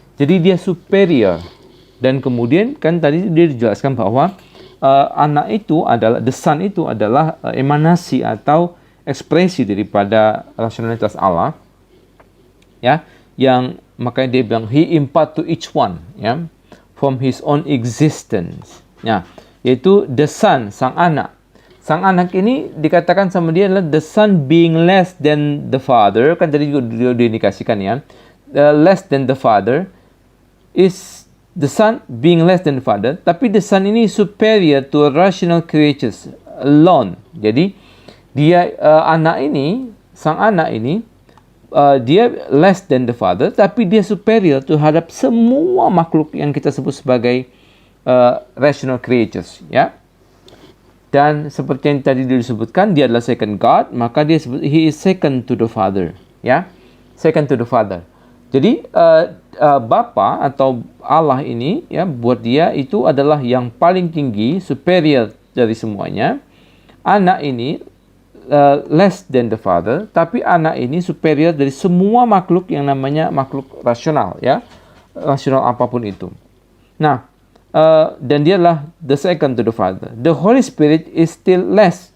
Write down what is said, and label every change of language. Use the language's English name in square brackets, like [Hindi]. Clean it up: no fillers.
[Indonesian] Jadi dia superior, dan kemudian kan tadi dia dijelaskan bahwa anak itu adalah, the Son itu adalah emanasi atau ekspresi daripada rasionalitas Allah ya, yang makanya dia bilang [English] he impart to each one [Indonesian] ya from his own existence ya, yaitu the Son, sang anak. Sang anak ini dikatakan sama dia adalah [English] the Son being less than the Father. [Indonesian] Kan tadi juga diindikasikan ya. [English] Less than the Father is the Son being less than the Father. Tapi the Son ini superior to rational creatures alone. [Indonesian] Jadi dia sang anak ini dia [English] less than the Father, [Indonesian] tapi dia superior terhadap semua makhluk yang kita sebut sebagai [English] rational creatures [Indonesian] ya. Dan seperti yang tadi disebutkan, dia adalah second God, maka dia sebut [English] he is second to the Father [Indonesian] ya, [English] second to the Father. [Indonesian] Jadi Bapa atau Allah ini ya, buat dia itu adalah yang paling tinggi, superior dari semuanya. Anak ini [English] less than the Father, [Indonesian] tapi anak ini superior dari semua makhluk yang namanya makhluk rasional ya, rasional apapun itu. Nah, dan dia adalah [English] the second to the Father. The Holy Spirit is still less.